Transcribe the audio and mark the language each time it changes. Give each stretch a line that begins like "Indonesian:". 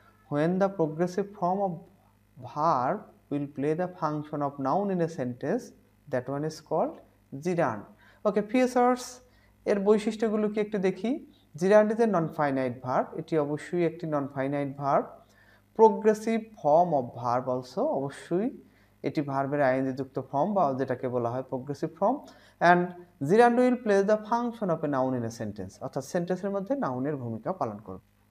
English: When the progressive form of verb will play the function of noun in a sentence, that one is called gerund.
Bangla: Okay, features এর বৈশিষ্ট্যগুলো কি একটু দেখি।
English: gerund is a non-finite verb,
Bangla: এটি অবশ্যই একটি
English: non-finite verb. progressive form of verb also,
Bangla: অবশ্যই এটি ভার্বের আইএনজি যুক্ত ফর্ম বা যেটাকে বলা হয়
English: progressive form, and gerund will play the function of a noun in a sentence,
Bangla: অর্থাৎ সেন্টেন্সের মধ্যে নাউনের ভূমিকা পালন করবে।